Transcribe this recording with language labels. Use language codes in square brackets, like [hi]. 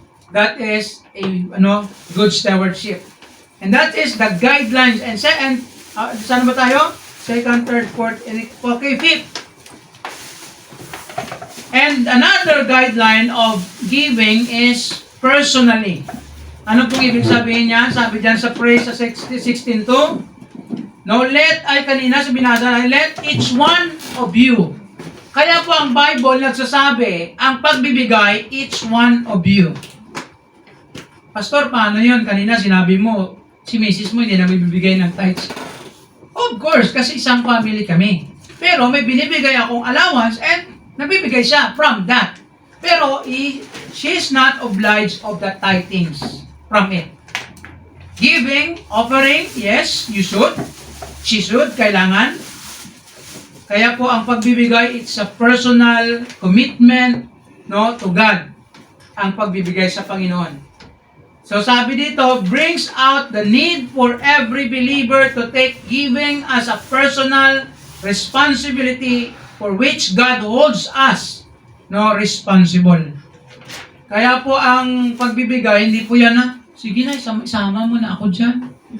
[en] That is a good stewardship. And that is the guidelines. And [tl] saan ba tayo? [en] Second, third, fourth, and okay, fifth. And another guideline of giving is personally. [tl] Ano pong ibig sabihin niya? Sabi diyan sa praise sa 16:2. No, kanina sa binasa, [en] let each one of you. [tl] Kaya po ang Bible nagsasabi, ang pagbibigay, [en] each one of you. [tl] Pastor, paano yun? Kanina sinabi mo, si Mrs. mo hindi na bibigay ng tithes. Of course, kasi isang family kami. Pero may binibigay akong allowance and nabibigay siya from that. [en] Pero she is not obliged of the tithings from it. Giving, offering, yes, you should. She should, kailangan. [tl] Kaya po ang pagbibigay, [en] it's a personal commitment, [tl] no, to God. Ang pagbibigay sa Panginoon. [en] So sabi dito, brings out the need for every believer to take giving as a personal responsibility for which God holds us responsible. [tl] Kaya po ang pagbibigay, hindi po yan sige na, isama mo na ako dyan.